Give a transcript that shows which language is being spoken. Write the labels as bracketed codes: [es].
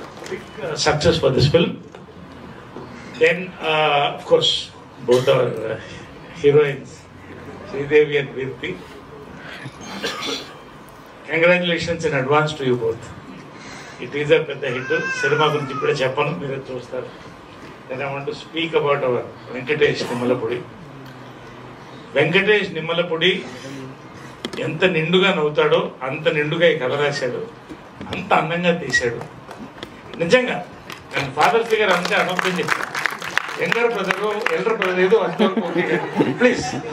[en] Big success for this film. Then, of course, both our heroines, Sridevi and Virti. Congratulations in advance to you both. It is a [te] పెద్ద hit. Cinema గురించి ఇప్పుడే చెప్పను, మీరే చూస్తారు. [en] Then I want to speak about our Venkatesh Nimmalapudi. [te] Venkatesh Nimmalapudi ఎంత నిండుగా నవ్వుతాడో అంత నిండుగా ఈ కథ రాశాడు, అంత అందంగా తీశాడు. నిజంగా నేను ఫాదర్ ఫిగర్ అంతే అనొద్దని చెప్తాను. [en] younger brother elder brother [te] ఏదో అంతవరకు ప్లీజ్.